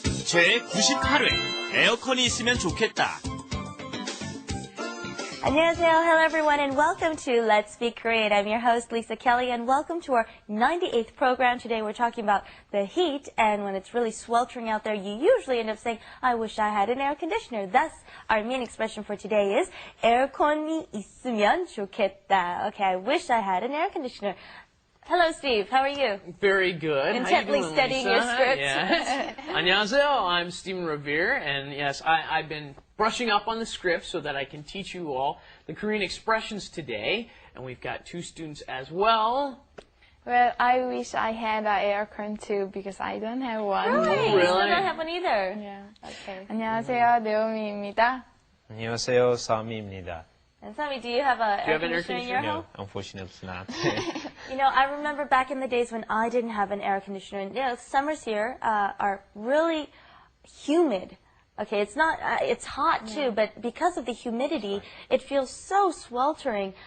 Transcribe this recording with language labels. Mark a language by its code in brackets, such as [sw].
[ko] 제 98회 에어컨이 있으면 좋겠다. 안녕하세요. [en] Hello everyone and welcome to Let's Speak Korean. I'm your host Lisa Kelly and welcome to our 98th program. Today we're talking about the heat, and when it's really sweltering out there, you usually end up saying, I wish I had an air conditioner. Thus, our main expression for today is [ko] 에어컨이 있으면 좋겠다. [en] Okay, I wish I had an air conditioner. Hello, Steve. How are you? Very good. Intently studying your script. [ko] Yes. 안녕하세요. [en] I'm Stephen Revere, and yes, I've been brushing up on the script so that I can teach you all the Korean expressions today, and we've got two students as well. Well, I wish I had an aircon too because I don't have one. Really? Really? You still don't have one either? Yeah. Okay. [ko] 안녕하세요, 네오미입니다. 안녕하세요, 사미입니다. [en] And Sammy, do you have an air have an air conditioner in your No, home? unfortunately not. You know, I remember back in the days when I didn't have an air conditioner. And, you know, summers here are really humid. Okay, it's not, it's hot too, but because of the humidity, it feels so sweltering.